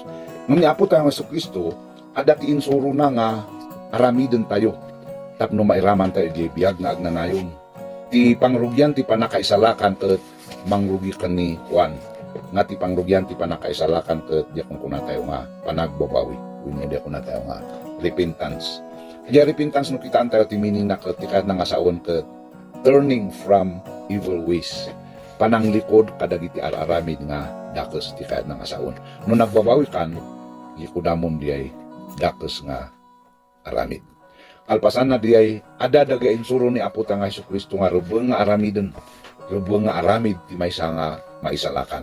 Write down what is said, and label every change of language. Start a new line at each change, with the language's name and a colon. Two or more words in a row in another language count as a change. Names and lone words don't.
Iloko: Nung Apo tayo nga Hesus Kristo ada ti insuro na nga aramiden tayo tapno mairaman tayo di biag nga agnanayon. Ti pangrugyan ti panakaisalakan ket mangrugi ken ni Juan. Nga ti pangrugyan ti panakaisalakan ket di kun tayo nga panagbabawi. Wenno di kun tayo nga repentance. Di repentance no kitaan tayo ti meaning na ket ti kad nga saon ket
English: turning from evil ways.
Iloko: Pananglikod kadagiti araramid nga dakes ti kayat ng asaon. No nagbabawi kan, ikudamom di ay dakes nga aramid. Kalpasan na di ay ada daga insuro ni Apo nga Hesus Kristo nga rubeng nga aramiden. Rubeng nga aramid ti maysa nga maisalakan.